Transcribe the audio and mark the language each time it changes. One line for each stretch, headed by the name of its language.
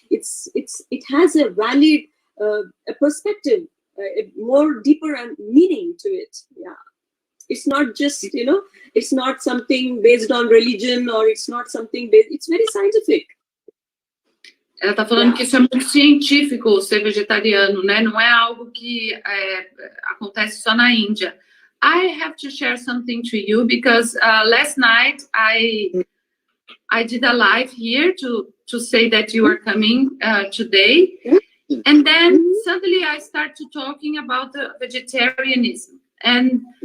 English: It has a valid a perspective, a more deeper and meaning to it. Yeah, it's not just it's not something based on religion, or it's not something based. It's very scientific.
Portuguese: Ela está falando que isso é muito científico, ser vegetariano, né? Não é algo que acontece só na Índia.
English: I have to share something to you because last night I did a live here to say that you are coming today, and then suddenly I started talking about the vegetarianism, and